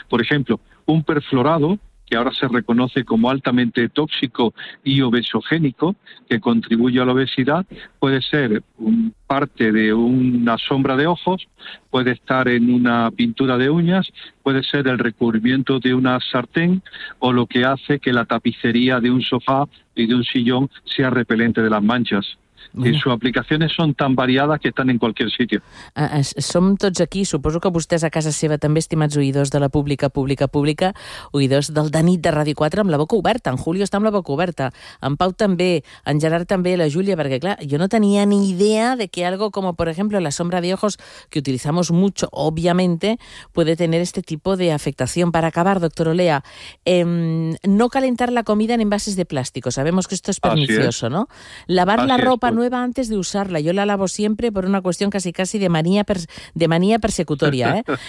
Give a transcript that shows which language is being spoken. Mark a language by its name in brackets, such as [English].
[Spanish] Por ejemplo, un perfluorado que ahora se reconoce como altamente tóxico y obesogénico, que contribuye a la obesidad, puede ser parte de una sombra de ojos, puede estar en una pintura de uñas, puede ser el recubrimiento de una sartén o lo que hace que la tapicería de un sofá y de un sillón sea repelente de las manchas. Sí. Sus aplicaciones son tan variadas que están en cualquier sitio. [Catalan] Som tots aquí, suposo que vostès a casa seva també, estimats oïdors de la pública, oïdors del de nit de Ràdio 4 amb la boca oberta, en Julio està amb la boca oberta, en Pau també, en Gerard també, la Júlia, perquè clar, jo no tenia ni idea de que [Spanish] algo como, por ejemplo, la sombra de ojos, que utilizamos mucho, obviamente, puede tener este tipo de afectación. Para acabar, doctor Olea, no calentar la comida en envases de plástico, sabemos que esto es pernicioso, ¿no? Lavar la ropa nueva antes de usarla. Yo la lavo siempre por una cuestión casi de manía persecutoria.